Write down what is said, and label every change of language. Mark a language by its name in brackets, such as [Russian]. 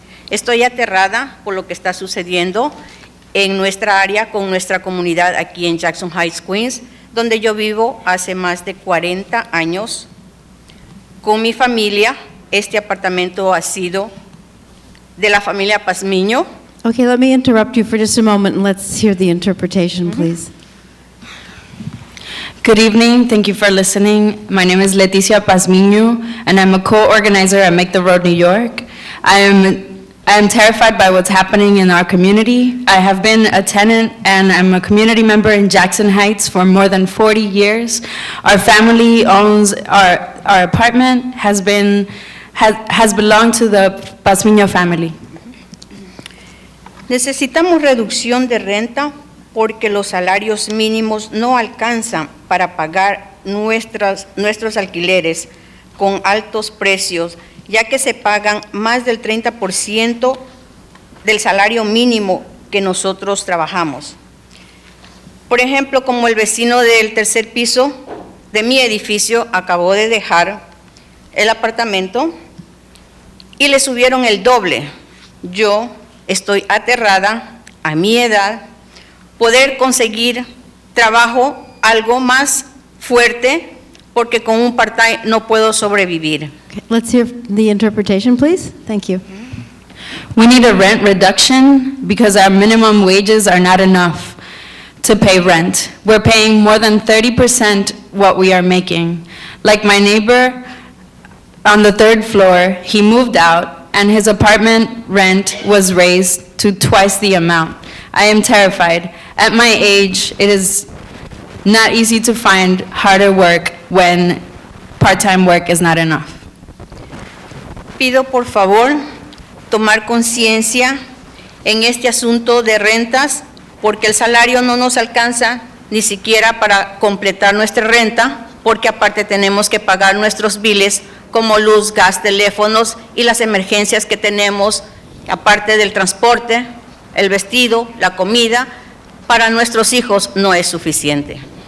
[Spanish] Estoy aterrada por lo que está sucediendo en nuestra área con nuestra comunidad aquí en Jackson Heights, Queens, donde yo vivo hace más de 40 años. Con mi familia, este apartamento ha sido de la familia Pazmiño. [English] Okay, let me interrupt you for just a moment and let's hear the interpretation, please. Good evening. Thank you for listening. My name is Leticia Pazmiño, and I'm a co-organizer at Make the Road New York. I am terrified by what's happening in our community. I have been a tenant and I'm a community member in Jackson Heights for more than 40 years. Our family owns our apartment has belonged to the Pazmiño family. [Spanish] Necesitamos reducción de renta porque los salarios mínimos no alcanzan para pagar nuestros alquileres con altos precios, ya que se pagan más del 30% del salario mínimo que nosotros trabajamos. Por ejemplo, como el vecino del tercer piso de mi edificio acabó de dejar el apartamento y le subieron el doble. Yo estoy aterrada, a mi edad, poder conseguir trabajo algo más fuerte, porque con un part-time no puedo sobrevivir. [English] Okay, let's hear the interpretation, please. Thank you. We need a rent reduction because our minimum wages are not enough to pay rent. We're paying more than 30% what we are making. Like my neighbor on the third floor, he moved out and his apartment rent was raised to twice the amount. I am terrified. At my age, it is not easy to find harder work when part-time work is not enough. [Spanish] Pido por favor tomar conciencia en este asunto de rentas, porque el salario no nos alcanza ni siquiera para completar nuestra renta, porque aparte tenemos que pagar nuestros biles como luz, gas, teléfonos y las emergencias que tenemos, aparte del transporte, el vestido, la comida, para nuestros hijos no es suficiente.